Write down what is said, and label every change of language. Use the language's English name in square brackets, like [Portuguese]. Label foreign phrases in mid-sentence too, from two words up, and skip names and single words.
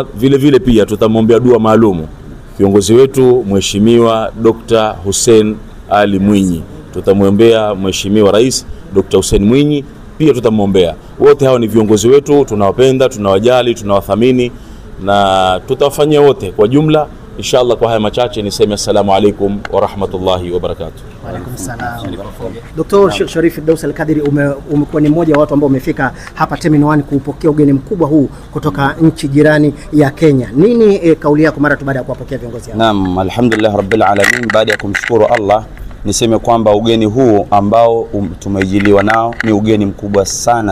[Swahili] Vile pia tutamwombea dua maalumu kiongozi wetu Mheshimiwa Dr. Hussein Ali Mwinyi. Tutamwombea Mheshimiwa Rais Dr. Hussein Mwinyi, pia tutamwombea. Wote hao ni viongozi wetu, tunawapenda, tunawajali, tunawathamini na tutawafanyia wote kwa jumla inshallah. Kwa haya machache niseme [Arabic] السلام عليكم ورحمة الله وبركاته. وعليكم السلام. [Swahili] Dr. Sharif Firdaus Al-Kadhiri, umekuwa ni mmoja wa watu ambao umefika hapa Terminal 1 kupokea ugeni mkubwa huu kutoka nchi jirani ya Kenya. Nini kauli yako mara tu baada ya kuwapokea viongozi hao? Naam, [Arabic] الحمد لله رب العالمين. [Swahili] Baada ya kumshukuru Allah, niseme kwamba ugeni huu ambao tumejiliwa nao ni ugeni mkubwa sana.